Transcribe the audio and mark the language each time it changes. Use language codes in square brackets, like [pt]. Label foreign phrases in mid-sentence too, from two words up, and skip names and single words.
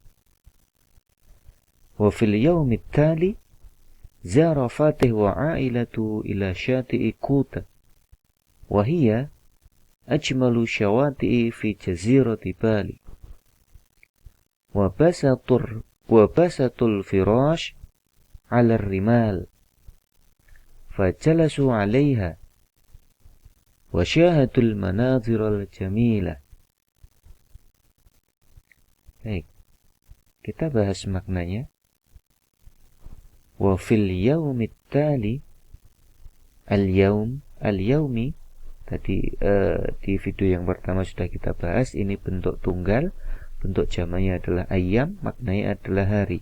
[ar] وفي اليوم التالي زار فاتح وعائلته إلى شاطئ كوتا وهي أجمل الشواطئ في جزيرة بالي وبسطوا الفراش على الرمال فجلسوا عليها وشاهدوا المناظر الجميلة. [id] Baik, kita bahas maknanya. [ar] وفي اليوم التالي, [id] al-yaumi tadi di video yang pertama sudah kita bahas, ini bentuk tunggal, bentuk jamaknya adalah ayyam, maknanya adalah hari.